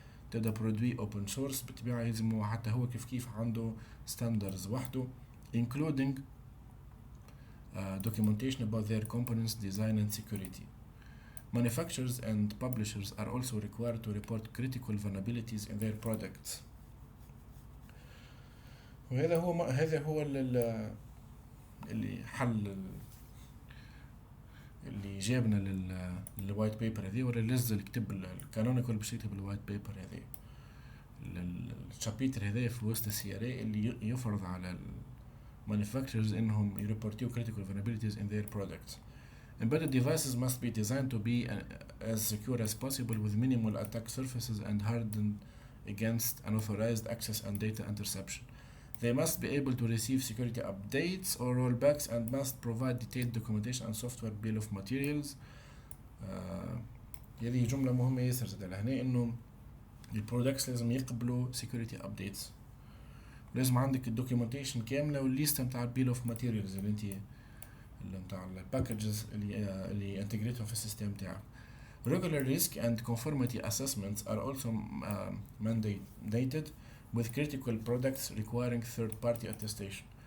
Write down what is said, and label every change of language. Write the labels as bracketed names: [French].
[Arabic] تبدأ برودوي open source بالطبيعة يلزمه حتى هو كيف عنده standards وحده including documentation about their components design and security. [English] Manufacturers and publishers are also required to report critical vulnerabilities in their products. [Arabic] وهذا هو اللي حل اللي جابنا للوايت بيبر هذه، ولا لز اللي كتب الكانونيكال باش يكتب الوايت بيبر هذه الشابيتر هذا في وسط CRA اللي يفرض على manufacturers انهم يريبورتيو critical vulnerabilities in their products. [English] Embedded devices must be designed to be as secure as possible with minimal attack surfaces and hardened against unauthorized access and data interception. They must be able to receive security updates or rollbacks and must provide detailed documentation and software bill of materials. [Arabic] هذه جملة مهمة ياسر زاد لهنا انه البرودكتس لازم يقبلوا security updates، لازم عندك الدوكيومنتيشن كاملة والليست متاع البيل اوف ماتيريالز اللي انت متاع الباكجز اللي انتجريتهم في السيستم تاعك. [English] Regular risk and conformity assessments are also mandated with critical products requiring third-party attestation.